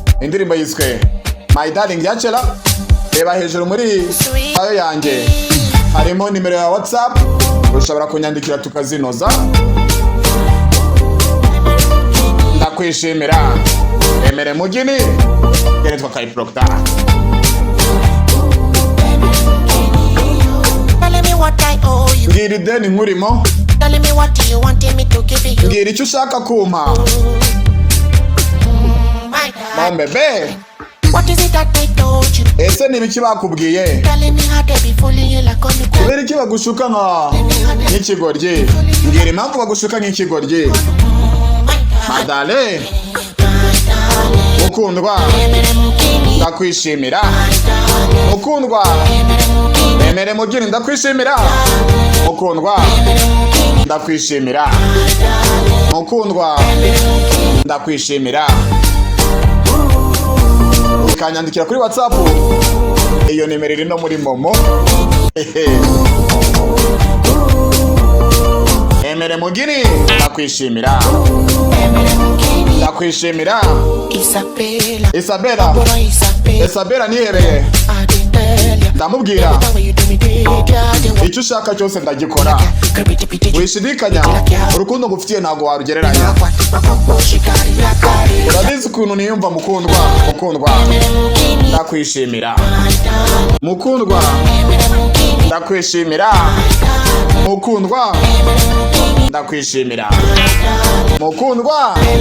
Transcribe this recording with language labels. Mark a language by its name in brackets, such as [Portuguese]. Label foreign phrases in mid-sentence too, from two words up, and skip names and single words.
[Kinyarwanda] Indirimbo yiswe My Darling ya Chela. Reba hejuru muri bio yanjye. Harimo nimero ya WhatsApp. Ushobora kunyandikira tukazinoza. Ndakwishimira. Emere Mugini. Njye nitwa Kai Proctor. [English] Telling me what I owe you. [Kinyarwanda] Mbwira ideni nkurimo. [English] Telling me what you wanted me to give you. [Kinyarwanda] Mbwira icyo ushaka kumpa. [English] Mm, my God. [French] Mon bebe. [English] What is it that they told you? [Kinyarwanda] Ese ni ibiki bakubwiye? [English] Telling me how they be fooling you like on the [Kinyarwanda] Kubera iki bagushuka nka, nk'ikigoryi? Mbwira impamvu bagushuka nk'ikigoryi. [English] Mm, my God. Madale. My darling. [Kinyarwanda] Mukundwa. Emere Mugini. Ndakwishimira. Mukundwa. Emere Mugini. Emere Mugini, ndakwishimira. Mukundwa. Emere Mugini. Ndakwishimira. Mukundwa. Ndakwishimira. Ukanyandikira kuri WhatsApp. Iyo nimero iri no muri Momo. Hehe. Emere Mugini, ndakwishimira. Ndakwishimira. Isabella. Isabella. Bora Isabella. Isabella nihebeye. [English] I didn't tell ya. Ndamubwira. The way you do me, baby, I didn't want [Kinyarwanda] Icyo ushaka cyose ndagikora. [English] Creepy, creepy, [Kinyarwanda] Wishidikanya, urukundo ngufitiye ntabwo warugereranya. Urabizi ukuntu niyumva mukundwa, mukundwa. Ndakwishimira. Mukundwa. Ndakwishimira. Mukundwa. Ndakwishimira. Mukundwa.